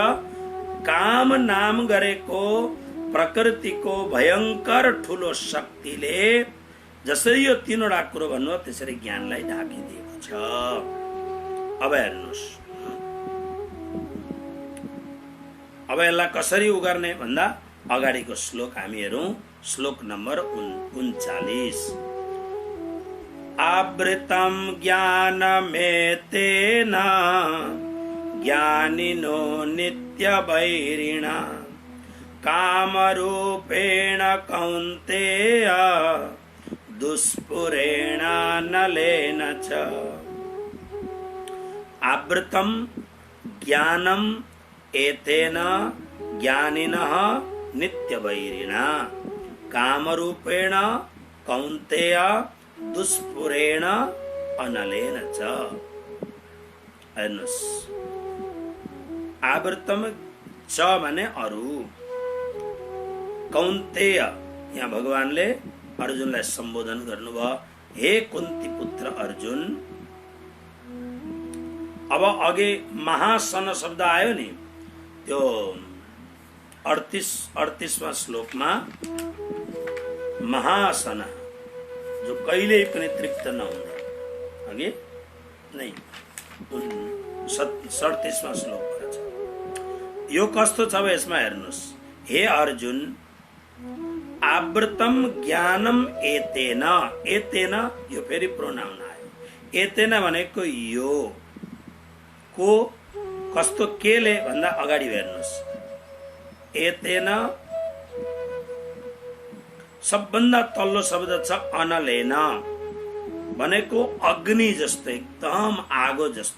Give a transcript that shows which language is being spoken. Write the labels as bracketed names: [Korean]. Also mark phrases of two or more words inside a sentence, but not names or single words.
[Nepali] काम नाम गरेको प्रकृतिको भयंकर ठुलो शक्तिले जसरी यो तीनवटा कुरो भन्नु त्यसरी ज्ञानलाई ढाकिदिएको छ। अब हेर्नुहोस्, अब यसलाई कसरी उगर्ने भन्दा अगाडिको श्लोक हामी हेरौँ। श्लोक नम्बर 39। [Sanskrit] आवृतं ज्ञानमेतेन ज्ञानिनो नित्यवैरिणा कामरूपेण कौन्तेय दुष्पुरेण नलेन च। आवृतं ज्ञानम एतेन ज्ञानिनः नित्यवैरिणा कामरूपेण कौन्तेय दुष्पुरेण अनलेन च। [Nepali] हेर्नुहोस्, [Sanskrit] आवृतम च [Nepali] भने अरु, कौन्तेय यहाँ भगवानले अर्जुनलाई सम्बोधन गर्नुभयो। हे कुन्ती पुत्र अर्जुन, अब अघि महासन शब्द आयो नि, त्यो 38वां श्लोकमा महासन जो कहिल्यै पनि तृप्त नहुने, अघि नै 37वां श्लोकमा छ। यो कस्तो छ यसमा हेर्नुहोस्। हे अर्जुन, [Sanskrit] आवृतम ज्ञानम एतेन, एतेन [Nepali] यो फेरि प्रोनाउन आयो। एतेन भनेको यो को कस्तो केले भन्दा अगाडि हेर्नुहोस्। एतेन सबभन्दा तल्लो शब्द छ अनलेन, भनेको अग्नि जस्तो, एकदम आगो जस्तो।